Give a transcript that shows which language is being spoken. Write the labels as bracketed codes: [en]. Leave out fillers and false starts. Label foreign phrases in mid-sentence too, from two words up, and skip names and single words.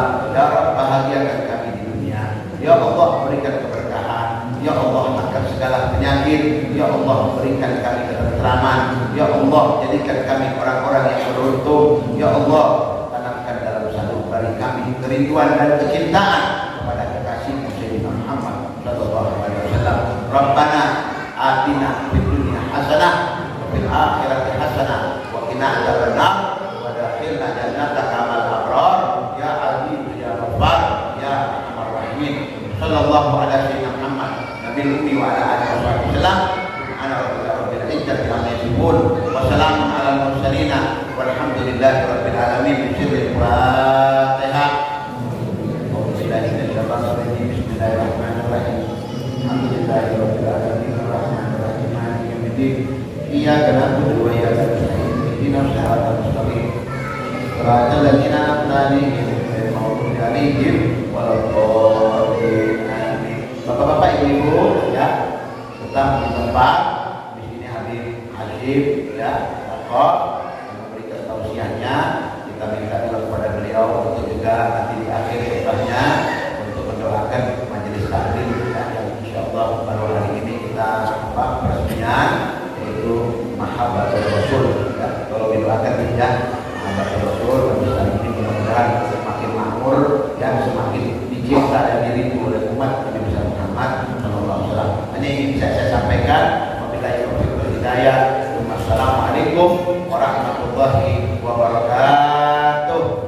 [ar] يا رب, [id] bahagiakan kami di dunia. [ar] يا الله, [id] berikan keberkahan. [ar] يا الله, [id] angkat segala penyakit. [ar] يا الله, [id] berikan kami ketenteraman. [ar] يا الله, [id] jadikan kami orang-orang yang beruntung. [ar] يا الله, [id] tanamkan dalam sanubari kami kerinduan dan kecintaan kepada kekasih Sayyidina Muhammad [ar] صلى الله عليه وسلم. ربنا آتنا في الدنيا حسنة وفي الآخرة حسنة وقنا عذاب النار وأدخلنا جنتك مع الأبرار يا عزيز يا غفار يا أرحم الراحمين. صلى الله على سيدنا محمد النبي الأمي وعلى آله وسلم. أنا رب العزة عما يصفون وسلام على المرسلين والحمد لله رب العالمين. بسم الله الرحمن الرحيم بسم الله الرحمن الرحيم. الحمد لله رب العالمين الرحمن الرحيم مالك يوم الدين. إياك نعبد وإياك نستعين اهدنا الصراط المستقيم. صراط الذين أنعمت عليهم غير المغضوب عليهم ولا الضالين. Amin. [id] Bapak-bapak, ibu-ibu ya, tetap di tempat. Di sini Habib Hashim ya, Bapak memberikan tausiahnya. Kita minta doa kepada beliau untuk juga nanti di akhir khutbahnya untuk mendoakan majelis taklim ya, yang insyaallah baru hari ini kita peresmian, yaitu Mahabbatul Rasul ya. Kalau didoakan ya, Mahabbatul Rasul majelis taklim ini mudah-mudahan semakin makmur dan semakin dicinta dan dirindu oleh umat Nabi Muhammad [ar] صلى الله عليه وسلم. [id] Ini bisa saya sampaikan. [ar] وبالله التوفيق والهداية. والسلام عليكم ورحمة الله وبركاته.